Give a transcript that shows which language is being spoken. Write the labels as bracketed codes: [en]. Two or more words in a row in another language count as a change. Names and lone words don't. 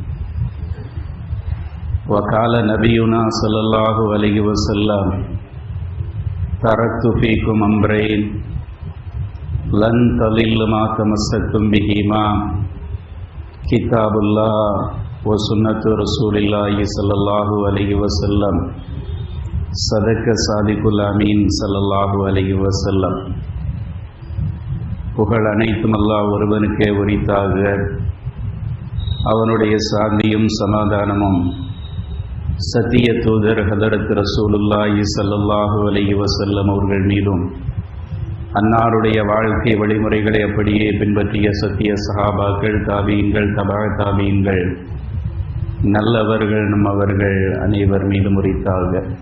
[ar] وقال نبينا صلى الله عليه وسلم: تركت فيكم أمرين لن تضلوا ما تمسكتم بهما كتاب الله وسنة رسول الله صلى الله عليه وسلم. صدق الصادق الأمين صلى الله عليه وسلم. [ta] புகழ் அனைத்தும் அல்லாஹ் ஒருவனுக்கே உரித்தாக. அவனுடைய சாந்தியும் சமாதானமும் சத்திய தூதர் ஹதரத் [ar] رسول الله صلى الله عليه وسلم [ta] அவர்கள் மீதும், அன்னாருடைய வாழ்க்கை வழிமுறைகளை அப்படியே பின்பற்றிய சத்திய சஹாபாக்கள், தாபீன்கள், தபா தாபீன்கள், நல்லவர்கள் நம்மவர்கள் அனைவர் மீதும் உரித்தாக.